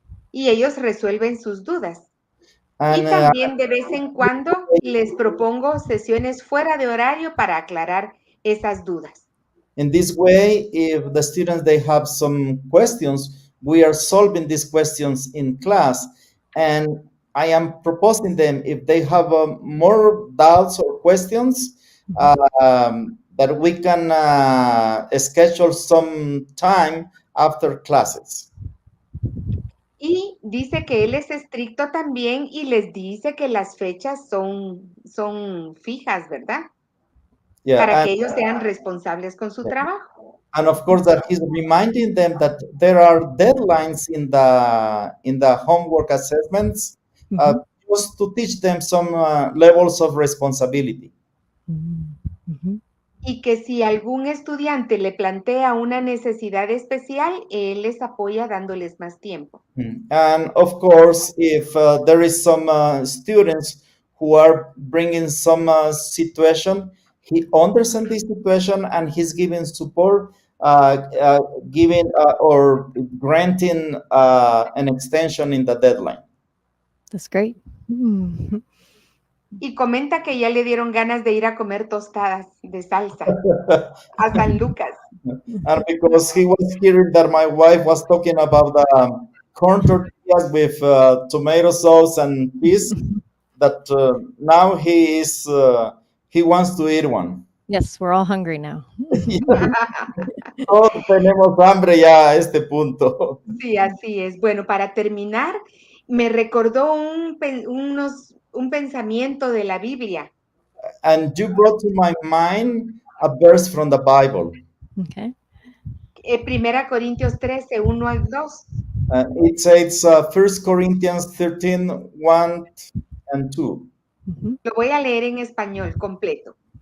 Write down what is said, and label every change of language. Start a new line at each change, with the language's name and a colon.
Spanish: Y ellos resuelven sus dudas.
English: And,
Spanish: y también de vez en cuando les propongo sesiones fuera de horario para aclarar esas dudas.
English: In this way, if the students, they have some questions, we are solving these questions in class, and I am proposing them, if they have more doubts or questions, that we can schedule some time after classes.
Spanish: Y dice que él es estricto también y les dice que las fechas son fijas, ¿verdad?
English: Yeah,
Spanish: para que ellos sean responsables con su trabajo.
English: And of course, that he's reminding them that there are deadlines in the homework assessments, just to teach them some levels of responsibility.
Spanish: Y que si algún estudiante le plantea una necesidad especial, él les apoya dándoles más tiempo.
English: And of course, if there is some students who are bringing some situation, he understands this situation and he's giving support, giving or granting an extension in the deadline. That's great.
Spanish: Y comenta que ya le dieron ganas de ir a comer tostadas de salsa a San Lucas.
English: And because he was hearing that my wife was talking about the corn tortillas with tomato sauce and peas, that now he wants to eat one. Yes, we're all hungry now.
Spanish: Todos tenemos hambre ya a este punto. Sí, así es. Bueno, para terminar, me recordó un pensamiento de la Biblia.
English: And you brought to my mind a verse from the Bible. Okay.
Spanish: 1 Corintios 13, 1 al 2.
English: It says 1 Corinthians 13, 1 and 2.
Spanish: Lo voy a leer en español completo.